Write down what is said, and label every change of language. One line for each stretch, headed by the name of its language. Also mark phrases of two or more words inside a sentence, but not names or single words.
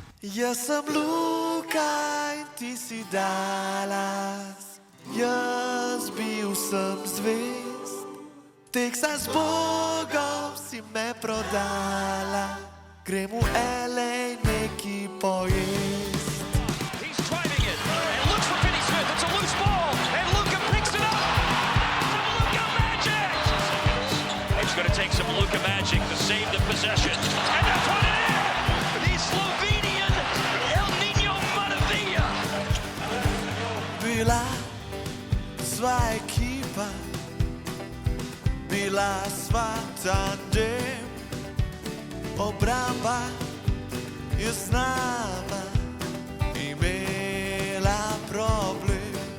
Slovenian: Jaz sem Luka in ti si Dallas, jaz bil sem zvest. Texas Bogom si me prodala, grem v LA neki pojest.
English: He's driving it, and looks for Finney Smith, it's a loose ball, and Luka picks it up! Some Luka magic! It's going to take some Luka magic to save the possession, and to put it in! The Slovenian El Niño Maravilla!
Slovenian: Bila sva ekipa, bila sva tandem, obramba je z nama imela problem.